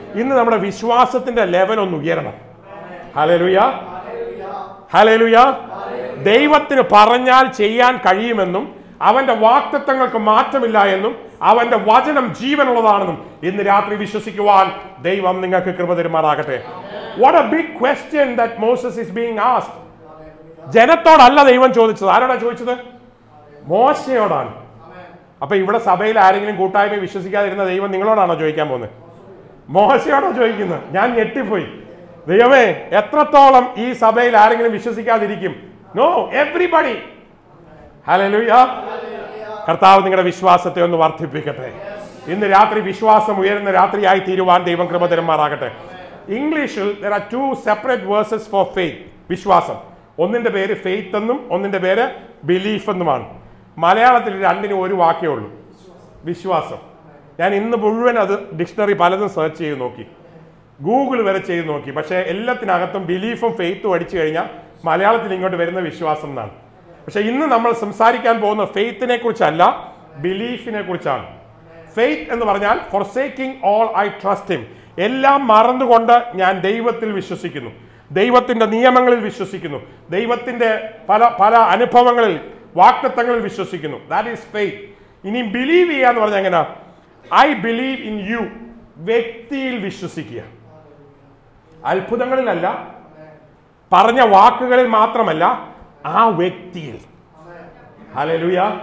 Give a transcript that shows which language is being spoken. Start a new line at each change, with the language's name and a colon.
Malayalam: ഇന്ന് നമ്മുടെ വിശ്വാസത്തിന്റെ ലെവൽ ഒന്ന് ഉയരണം. ഹല്ലേലൂയ. ഹല്ലേലൂയ. ദൈവത്തിന് പറഞ്ഞാൽ ചെയ്യാൻ കഴിയുമെന്നും അവന്റെ വാഗ്ദത്തങ്ങൾക്ക് മാറ്റമില്ല എന്നും അവന്റെ വചനം ജീവനുള്ളതാണെന്നും ഇന്ന് രാത്രി വിശ്വസിക്കുവാൻ ദൈവം നിങ്ങൾക്ക് കൃപ തരുമാറാകട്ടെ.
English: What a big question that Moses is being asked.
Malayalam: ജനത്തോടല്ല ദൈവം ചോദിച്ചത്. ആരോടാ ചോദിച്ചത്? മോശയോടാണ്. അപ്പൊ ഇവിടെ സഭയിൽ ആരെങ്കിലും കൂട്ടായ്മ വിശ്വസിക്കാതിരുന്ന ദൈവം നിങ്ങളോടാണോ ചോദിക്കാൻ പോകുന്നത്? മോശയോടാ ചോദിക്കുന്നത്. ഞാൻ ഞെട്ടിപ്പോയി. ദൈവമേ, എത്രത്തോളം ഈ സഭയിൽ ആരെങ്കിലും വിശ്വസിക്കാതിരിക്കും? No, everybody. ഹല്ലേലൂയ. കർത്താവ് നിങ്ങളുടെ വിശ്വാസത്തെ ഒന്ന് വർദ്ധിപ്പിക്കട്ടെ. ഇന്ന് രാത്രി വിശ്വാസം ഉയരുന്ന രാത്രിയായി തീരുവാൻ ദൈവം കൃപ തരുമാറാകട്ടെ. ഇംഗ്ലീഷിൽ
English: there are 2 separate verses for faith.
Malayalam: വിശ്വാസം. ഒന്നിന്റെ പേര് ഫെയ്ത്ത് എന്നും ഒന്നിന്റെ പേര് ബിലീഫ് എന്നുമാണ്. മലയാളത്തിൽ രണ്ടിനും ഒരു വാക്കേ ഉള്ളൂ, വിശ്വാസം. ഞാൻ ഇന്ന് മുഴുവൻ അത് ഡിക്ഷണറി പലതും സെർച്ച് ചെയ്ത് നോക്കി, ഗൂഗിൾ വരെ ചെയ്ത് നോക്കി. പക്ഷേ എല്ലാത്തിനകത്തും ബിലീഫും ഫെയ്ത്തും അടിച്ചു കഴിഞ്ഞാൽ മലയാളത്തിൽ ഇങ്ങോട്ട് വരുന്ന വിശ്വാസം എന്നാണ്. പക്ഷെ ഇന്ന് നമ്മൾ സംസാരിക്കാൻ പോകുന്ന ഫെയ്ത്തിനെ കുറിച്ചല്ല, ബിലീഫിനെ കുറിച്ചാണ്. ഫെയ്ത്ത് എന്ന് പറഞ്ഞാൽ
English: forsaking all I trust him.
Malayalam: എല്ലാം മറന്നുകൊണ്ട് ഞാൻ ദൈവത്തിൽ വിശ്വസിക്കുന്നു, ദൈവത്തിന്റെ നിയമങ്ങളിൽ വിശ്വസിക്കുന്നു, ദൈവത്തിന്റെ പല അനുഭവങ്ങളിൽ വാഗ്ദത്തങ്ങളിൽ വിശ്വസിക്കുന്നു.
English: That is faith.
Malayalam: ഇനി ബിലീവ് ചെയ്യുക എന്ന് പറഞ്ഞാൽ എങ്ങനെ?
English: I believe in you.
Malayalam: വ്യക്തിയിൽ വിശ്വസിക്കുക, അത്ഭുതങ്ങളിലല്ല, പറഞ്ഞ വാക്കുകളിൽ മാത്രമല്ല, ആ വ്യക്തിയിൽ. ഹല്ലേലൂയ.